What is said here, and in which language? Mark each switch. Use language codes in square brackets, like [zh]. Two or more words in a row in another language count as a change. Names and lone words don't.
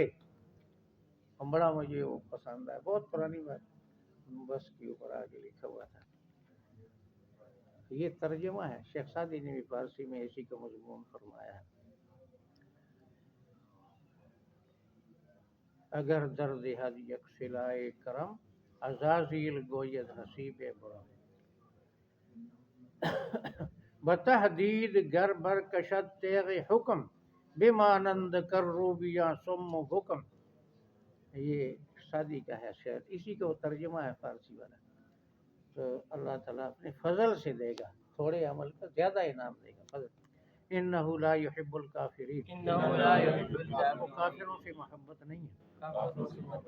[ur] بڑا مجھے وہ پسند ہے، بہت پرانی بات، بس کے اوپر آگے لکھا ہوا تھا۔ یہ ترجمہ ہے، شیخ سعدی نے بھی فارسی میں اسی کا مضمون فرمایا ہے۔ [fa] اگر درد حد یک صلائے کرم، عزازیل گوید حسیب برم، بتحدید گر بر کشد تیغ حکم، بمانند کروبیاں سم و بکم۔ [ur] یہ شادی کا ہے شعر، اسی کا وہ ترجمہ ہے فارسی والا۔ تو اللہ تعالیٰ اپنے فضل سے دے گا، تھوڑے عمل کا زیادہ انعام دے گا، فضل۔ [ar] انہ لا یحب الکافرین، [ur] وہ کافروں سے محبت نہیں ہے۔